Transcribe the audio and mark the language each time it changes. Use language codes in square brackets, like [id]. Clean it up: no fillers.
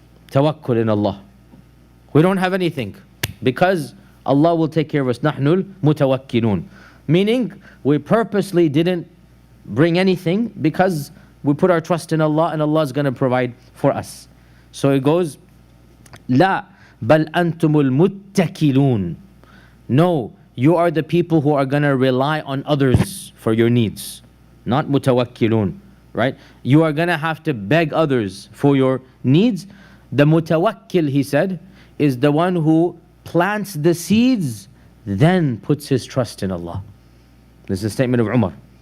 [en] Tawakkul in Allah. We don't have anything because Allah will take care of us. [ar] نَحْنُ الْمُتَوَكِّلُونَ. [en] Meaning, we purposely didn't bring anything because we put our trust in Allah and Allah is going to provide for us. So it goes, [ar] لا بل أنتم المتكلون. [en] No, you are the people who are going to rely on others for your needs. Not mutawakkilun, right? You are going to have to beg others for your needs. The mutawakkil, he said, is the one who plants the seeds, then puts his trust in Allah. This is a statement of Umar.